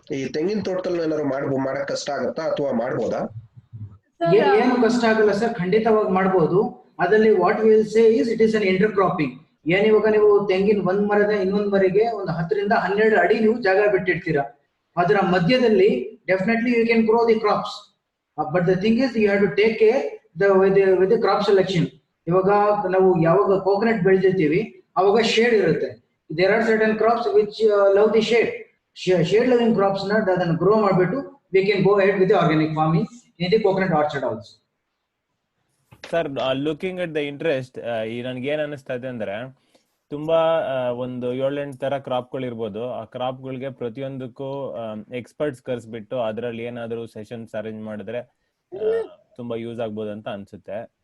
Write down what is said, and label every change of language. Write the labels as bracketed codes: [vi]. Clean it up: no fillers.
[kn] ಈ ತೆಂಗಿನ ತೋಟದಲ್ಲಿ ಏನಾದ್ರು ಮಾಡಕ್ ಕಷ್ಟ ಆಗತ್ತಾ ಅಥವಾ ಮಾಡ್ಬೋದಾ? ಏನು ಕಷ್ಟ ಆಗಲ್ಲ ಸರ್, ಖಂಡಿತವಾಗಿ ಮಾಡ್ಬೋದು. ಅದರಲ್ಲಿ [en] What will say is it is an intercropping. [kn] ಏನಿವಾಗ ನೀವು ತೆಂಗಿನ ಒಂದ್ ಮರದ ಇನ್ನೊಂದ್ ಮರಿಗೆ ಒಂದು 10 ರಿಂದ 12 ಅಡಿ ನೀವು ಜಾಗ ಬಿಟ್ಟಿರ್ತೀರಾ. ಅದರ ಮಧ್ಯದಲ್ಲಿ [en] definitely you can grow the crops. But the thing is, you have to take care with the crop selection. [kn] ಇವಾಗ ನಾವು ಯಾವಾಗ ಕೋಕೋನಟ್ ಬೆಳೆದಿರ್ತೀವಿ ಅವಾಗ ಶೇಡ್ ಇರುತ್ತೆ. [en] There are certain crops which love the shade. Shade loving crops [kn] na ಅದನ್ನ [en] grow [kn] ಮಾಡ್ಬಿಟ್ಟು [en] we can go ahead with the organic farming in the coconut orchard also. [kn] Sir, [en] looking at the interest, [kn] ಈ ನನ್ಗೆ ಏನ್ ಅನಿಸ್ತಾ ಇದೆ ಅಂದ್ರೆ, ತುಂಬಾ ಒಂದು 7-8 ತರ ಕ್ರಾಪ್ಗಳು ಇರ್ಬೋದು. ಆ ಕ್ರಾಪ್ಗಳಿಗೆ ಪ್ರತಿಯೊಂದಕ್ಕೂ ಎಕ್ಸ್ಪರ್ಟ್ಸ್ ಕರ್ಸ್ಬಿಟ್ಟು ಅದರಲ್ಲಿ ಏನಾದ್ರು ಸೆಷನ್ಸ್ ಅರೇಂಜ್ ಮಾಡಿದ್ರೆ ತುಂಬಾ ಯೂಸ್ ಆಗ್ಬೋದು ಅಂತ ಅನ್ಸುತ್ತೆ.